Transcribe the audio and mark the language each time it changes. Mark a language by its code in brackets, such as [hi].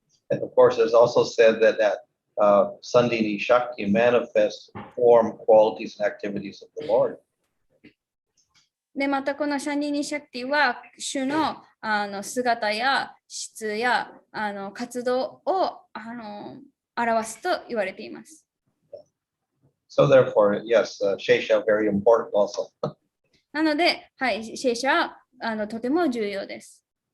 [en] And of course, it's also said that Sandini Shakti manifests form, qualities, and activities of the Lord. [ja] で、またこのシャンディニシャクティは、主の姿や質や活動を表すと言われています。 [en] So therefore, yes, Shesha very important also. [ja] なので、はい、シェーシャはとても重要です。